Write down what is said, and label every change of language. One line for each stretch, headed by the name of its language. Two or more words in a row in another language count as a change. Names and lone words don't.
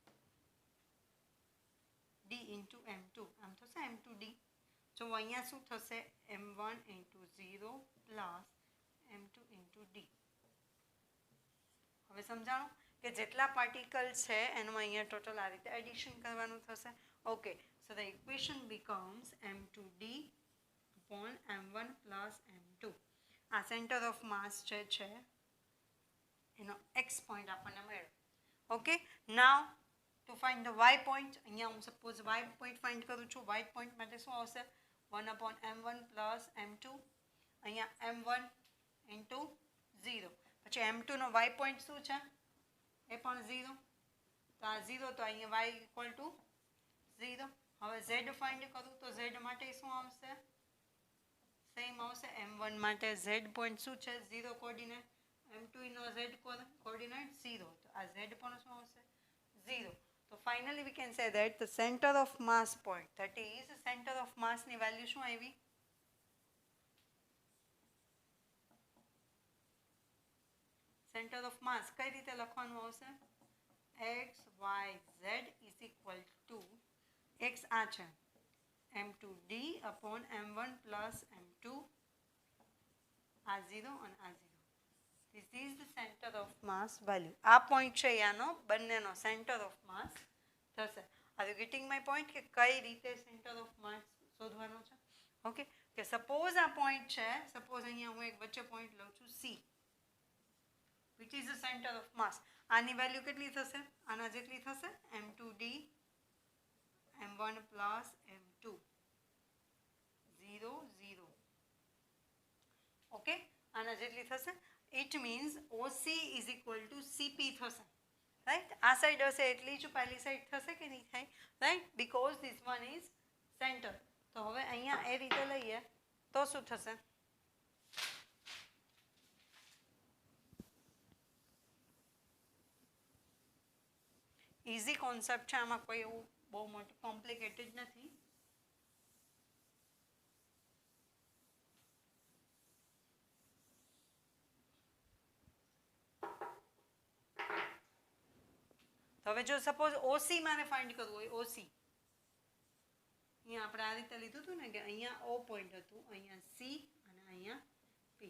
English: d into m2
Gujarati: આમ થશે
English: m2d.
Gujarati: જો અહીંયા શું થશે? m1 into 0 પ્લસ m2 into d. હવે સમજાણું કે જેટલા પાર્ટિકલ છે એનું અહીંયા ટોટલ આ રીતે એડિશન કરવાનું થશે. ઓકે,
English: so the equation becomes m2d upon m1 plus m2.
Gujarati: આ
English: center of mass
Gujarati: છે એનો x પોઈન્ટ આપણને મળ્યો.
English: okay, now to find the y point.
Gujarati: અહીંયા હું સપોઝ
English: y point find
Gujarati: કરું છું.
English: y point
Gujarati: માટે શું આવશે? 1/m1 પ્લસ m2. અહીંયા m1 ઇન્ટુ 0. પછી m2 નો y પોઈન્ટ શું છે? એ પણ 0. તો આ 0, તો અહીંયા y ઇક્વલ ટુ 0. હવે z ફાઇન્ડ કરું તો z માટે શું આવશે? સેમ આવશે. m1 માટે z પોઈન્ટ શું છે? 0 કોર્ડિનેટ. m2 નો z કોર્ડિનેટ 0. તો આ z પણ શું આવશે? 0.
English: So finally we can say that the center of mass point, that is center of mass
Gujarati: ની વેલ્યુ શું આવી?
English: Center of mass
Gujarati: કઈ રીતે લખવાનું આવશે?
English: x y z is equal to x
Gujarati: આ છે
English: m2d upon m1 plus m2.
Gujarati: આ 0 અને આ 0.
English: This is the center of mass value.
Gujarati: આ પોઈન્ટ છે યાનો બંનેનો
English: center of mass
Gujarati: થશે.
English: are you getting my point
Gujarati: કે કઈ રીતે
English: center of mass
Gujarati: શોધવાનો છે? ઓકે, કે સપોઝ આ પોઈન્ટ છે, સપોઝ અહીંયા હું એક વચ્ચે પોઈન્ટ લઉં છું c,
English: which is the center of mass.
Gujarati: આની વેલ્યુ કેટલી થશે? આના જેટલી થશે m2d m1 plus m2 0 0. ઓકે, આના જેટલી થશે.
English: It means OC is equal to CP થશે, right?
Gujarati: આ સાઈડ હશે એટલી જ પહેલી સાઈડ થશે કે નહીં થાય,
English: right? Because this one is center.
Gujarati: તો હવે અહીંયા એ રીતે લઈએ તો શું થશે?
English: easy concept
Gujarati: છે, આમાં કોઈ એવું બહુ મોટું કોમ્પ્લિકેટેડ નથી. હવે જો સપોઝ ઓસી મારે ફાઇન્ડ કરવું હોય, ઓસી અહીંયા આપણે આ રીતે લીધું હતું ને કે અહીંયા ઓ પોઈન્ટ હતું, અહીંયા સી અને અહીંયા પી.